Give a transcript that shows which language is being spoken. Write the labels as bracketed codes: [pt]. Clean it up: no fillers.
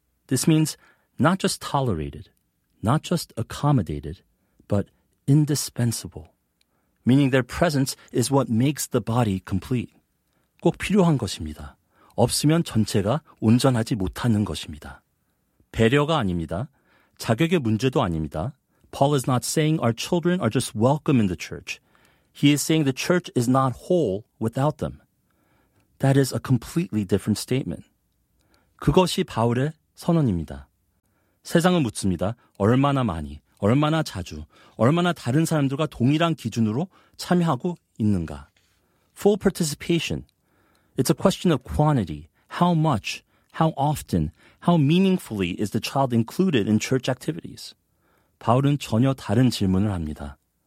[en] This means not just tolerated, not just accommodated, but indispensable. Meaning their presence is what makes the body complete. [ko] 꼭 필요한 것입니다. 없으면 전체가 온전하지 못하는 것입니다. 배려가 아닙니다. 자격의 문제도 아닙니다. [en] Paul is not saying our children are just welcome in the church. He is saying the church is not whole without them. That is a completely different statement. [ko] 그것이 바울의 선언입니다. 세상은 묻습니다. 얼마나 많이, 얼마나 자주, 얼마나 다른 사람들과 동일한 기준으로 참여하고 있는가? [en] Full participation. It's a question of quantity. How much, how often, how meaningfully is the child included in church activities? [ko] 바울은 전혀 다른 질문을 합니다.